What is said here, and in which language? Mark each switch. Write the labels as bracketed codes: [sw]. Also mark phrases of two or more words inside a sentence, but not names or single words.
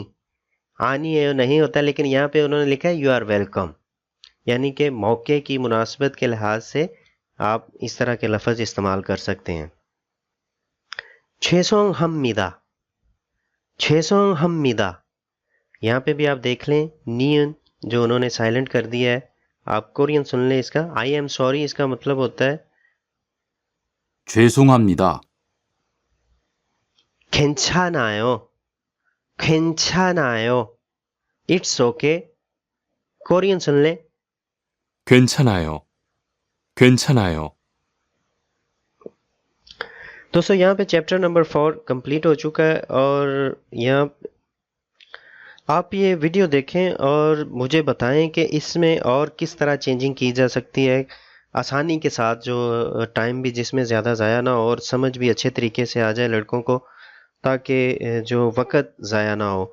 [ur] آنیئیو نہیں ہوتا، لیکن یہاں پہ انہوں نے لکھا ہے [en] you are welcome, [ur] یعنی کہ موقع کی مناسبت کے لحاظ سے آپ اس طرح کے لفظ استعمال کر سکتے ہیں. [ko] 죄송합니다. 죄송합니다. [ur] یہاں پہ بھی آپ دیکھ لیں نیئن جو انہوں نے سائلنٹ کر دیا ہے. آپ کورین سن لیں اس کا. [en] I am sorry [ur] اس کا مطلب ہوتا ہے [ko] 죄송합니다. 괜찮아요. 괜찮아요. [en] It's okay. [ur] کورین سن لے. [ko] 괜찮아요. 괜찮아요. [ur] دوستو یہاں پہ [en] chapter number 4 [ur] کمپلیٹ ہو چکا ہے اور یہاں آپ یہ ویڈیو دیکھیں اور مجھے بتائیں کہ اس میں اور کس طرح چینجنگ کی جا سکتی ہے آسانی کے ساتھ، جو ٹائم بھی جس میں زیادہ ضائع نہ ہو اور سمجھ بھی اچھے طریقے سے آ جائے لڑکوں کو، تاکہ جو وقت ضائع نہ ہو.